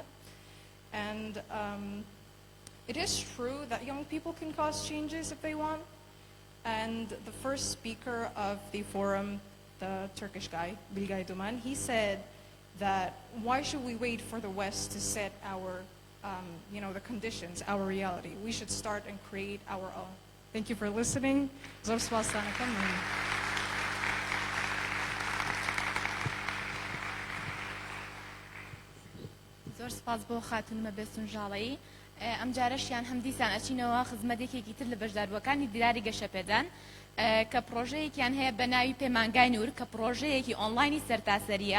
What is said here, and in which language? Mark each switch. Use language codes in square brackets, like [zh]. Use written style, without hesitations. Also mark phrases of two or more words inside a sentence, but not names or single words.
[en] And it is true that young people can cause changes if they want, And the first speaker of the forum, the Turkish guy, Bilgay Duman, he said that why should we wait for the West to set our, the conditions, our reality? We should start and create our own. Thank you for listening. [ckb] زۆر سپاستانەکەم. زۆر سپاس بۆ خاتونمە بێستون ژاڵەیی. ئەم جارەشیان هەم دیسان ئەچینەوە خزمەتێکێکی تر لە بەشداروەکانی دیداری گەشەپێدان کە پرۆژەیەکیان هەیە بە ناوی پەیمانگای نور کە پرۆژەیەکی ئۆنلاینی سەرتاسەریە.